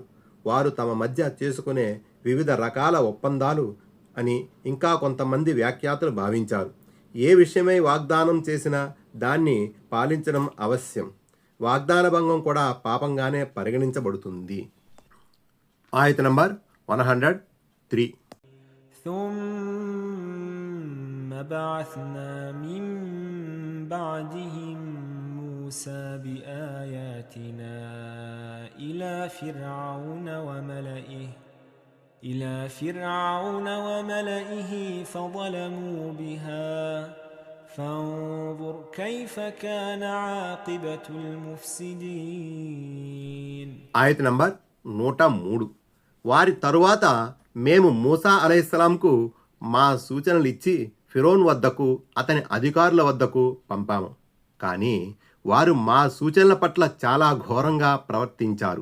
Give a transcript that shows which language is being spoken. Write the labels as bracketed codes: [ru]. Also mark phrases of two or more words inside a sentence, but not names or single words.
[te] వారు తమ మధ్య చేసుకునే వివిధ రకాల ఒప్పందాలు అని ఇంకా కొంతమంది వ్యాఖ్యాతలు భావించారు. ఏ విషయమై వాగ్దానం చేసినా దాన్ని పాలించడం అవశ్యం. వాగ్దాన భంగం కూడా పాపంగానే పరిగణించబడుతుంది. ఆయత నంబర్ 103. [ar] ثم بعثنا من بعدهم موسى بآياتنا إلى فرعون وملئه فظلموا بها فانظر كيف كان عاقبة المفسدين. [te] ఆయత నంబర్ 103. వారి తరువాత మేము మూసా అలైహిస్సలాంకు మా సూచనలు ఇచ్చి ఫిరోన్ వద్దకు అతని అధికారుల వద్దకు పంపాము. కానీ వారు మా సూచనల పట్ల చాలా ఘోరంగా ప్రవర్తించారు.